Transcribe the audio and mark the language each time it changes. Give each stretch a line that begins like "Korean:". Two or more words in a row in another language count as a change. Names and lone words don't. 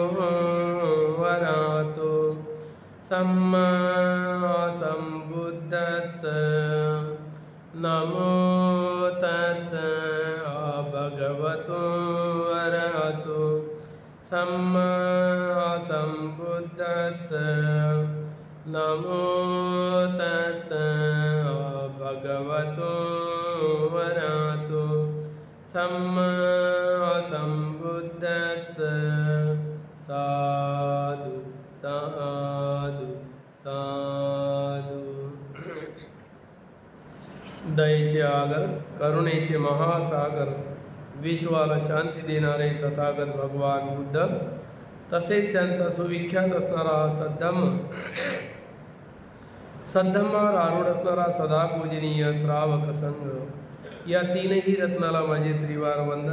Pali: वरहतो सम्मा सम्बुद्धस्स नमो तस्स भगवतो वरहतो सम्मा सम्बुद्धस्स नमो तस्स भगवतो वरहतो सम्मा सम्बुद्धस्स। साधु साधु साधु।
Marathi: दयेचे आगर, करुणेचे महासागर, विश्वाला शांती देणारे तथागत भगवान बुद्ध, तसेच त्यांचा सुविख्यात असणारा सद्धम्मावर आरूढ असणारा सदा पूजनीय श्रावक संघ, या तीनही रत्नाला माझे त्रिवार वंदन।